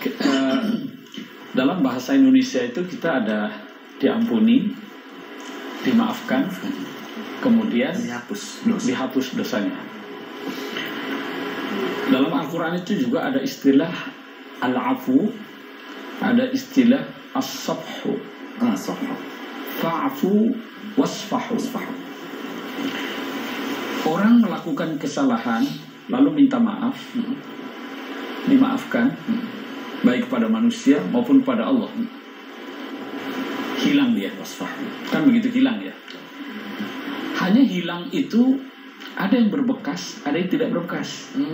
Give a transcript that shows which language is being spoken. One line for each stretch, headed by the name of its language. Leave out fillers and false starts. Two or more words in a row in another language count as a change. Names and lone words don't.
Indonesian: Dalam bahasa Indonesia itu kita ada diampuni, dimaafkan, kemudian dihapus dosanya. Dalam Al-Quran itu juga ada istilah al-afu, ada istilah as-safhu,
Arabic: فاعفوا واصفحوا.
Indonesian: Orang melakukan kesalahan lalu minta maaf, dimaafkan, baik pada manusia maupun pada Allah, hilang dia, kan begitu, hilang ya. Hanya hilang itu ada yang berbekas, ada yang tidak berbekas.